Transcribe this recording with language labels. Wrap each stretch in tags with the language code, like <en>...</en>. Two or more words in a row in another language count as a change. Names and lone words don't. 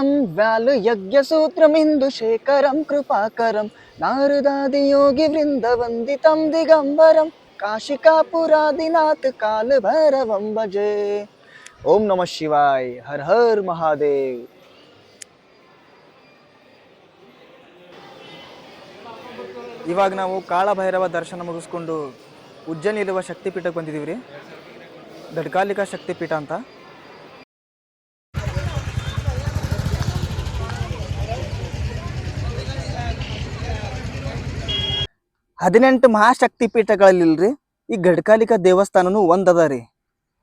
<sa>व्याल यज्ञ सूत्रमिंदु शेखरं कृपाकरं नारदादि योगी वृंद वंदितं दिगंबरं काशिकापुरादिनाथ काल भैरवं भजे. ओम नमः शिवाय,</sa> <hi>हर हर महादेव.</hi> <kn>ಇವಾಗ ನಾವು ಕಾಳ ಭೈರವ ದರ್ಶನ ಮುಗಿಸ್ಕೊಂಡು ಉಜ್ಜಯಿನಿಯಲ್ಲಿರುವ ಶಕ್ತಿಪೀಠಕ್ಕೆ ಬಂದಿದ್ದೀವಿ ರೀ. ದಡ್ಕಾಲಿಕಾ ಶಕ್ತಿಪೀಠ ಅಂತ. ಹದಿನೆಂಟು ಮಹಾಶಕ್ತಿಪೀಠಗಳಲ್ಲಿಲ್ರಿ ಈ ಗಡ್ಕಾಲಿಕಾ ದೇವಸ್ಥಾನನು ಒಂದದ ರೀ.</kn>